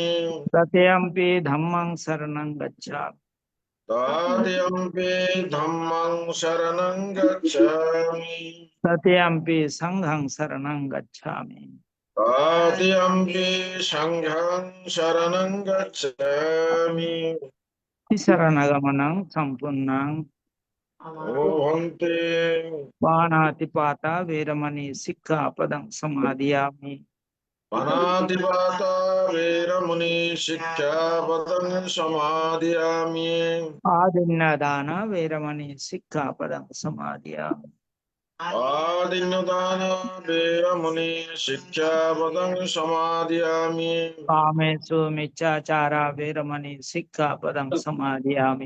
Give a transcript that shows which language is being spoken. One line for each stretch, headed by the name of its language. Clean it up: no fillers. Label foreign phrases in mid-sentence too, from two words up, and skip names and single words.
Pali: তৃতীয়ম্পি ধম্মং শরণং গচ্ছামি তৃতীয়ম্পি ধম্মং শরণং গচ্ছামি তৃতীয়ম্পি সংঘং শরণং গচ্ছামি তৃতীয়ম্পি সংঘং শরণং গচ্ছামি শরণাগমনং সম্পূর্ণং ও ভন্তে পাণাতিপাতা বীরমণি শিক্ষাপদং সমাদিয়ামি পাণাতিপাতা বীরমুনি শিক্ষাপদং সমাদিয়ামি ఆదిన్నదాన వీరమణి సిక్కాపదం సమాధియామి ఆదిన్యదాన వీరముని శిక్షాపదం సమాదియామి కామేషు మిచ్చాచార వీరమణి సిక్కాపదం సమాధియామి